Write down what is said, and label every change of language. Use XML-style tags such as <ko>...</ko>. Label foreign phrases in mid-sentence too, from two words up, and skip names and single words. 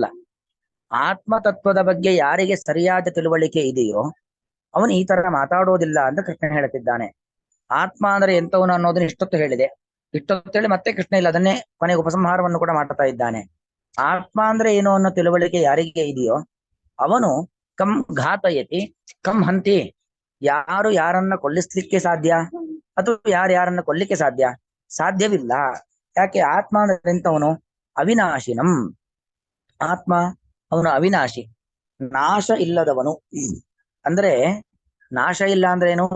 <kn>ಆತ್ಮತತ್ವದ ಬಗ್ಗೆ ಯಾರಿಗೆ ಸರಿಯಾದ ತಿಳುವಳಿಕೆ ಇದೆಯೋ ಅವನು ಈ ತರ ಮಾತಾಡೋದಿಲ್ಲ ಅಂತ ಕೃಷ್ಣ ಹೇಳ್ತಿದ್ದಾನೆ. ಆತ್ಮ ಅಂದ್ರೆ ಎಂತವನು ಅನ್ನೋದನ್ನ ಇಷ್ಟೊತ್ತು ಹೇಳಿದೆ. ಇಷ್ಟೊತ್ತು ಹೇಳಿ ಮತ್ತೆ ಕೃಷ್ಣ ಇಲ್ಲ ಅದನ್ನೇ ಕೊನೆಗೆ ಉಪಸಂಹಾರವನ್ನು ಕೂಡ ಮಾಡ್ತಾ ಇದ್ದಾನೆ. ಆತ್ಮ ಅಂದ್ರೆ ಏನು ಅನ್ನೋ ತಿಳುವಳಿಕೆ ಯಾರಿಗೆ ಇದೆಯೋ ಅವನು</kn> <sa>ಕಂ ಘಾತಯತಿ ಕಂ ಹಂತಿ,</sa> <kn>ಯಾರು ಯಾರನ್ನ ಕೊಲ್ಲಿಸ್ಲಿಕ್ಕೆ ಸಾಧ್ಯ ಅಥವಾ ಯಾರನ್ನ ಕೊಲ್ಲಿಕ್ಕೆ ಸಾಧ್ಯವಿಲ್ಲ. ಯಾಕೆ? ಆತ್ಮ ಅಂದ್ರೆ ಎಂತವನು? ಅವಿನಾಶಿನಂ. ಆತ್ಮ ಅವನು ಅವಿನಾಶಿ, ನಾಶ ಇಲ್ಲದವನು. ಅಂದ್ರೆ ನಾಶ ಇಲ್ಲ ಅಂದ್ರೆ ಏನು?</kn>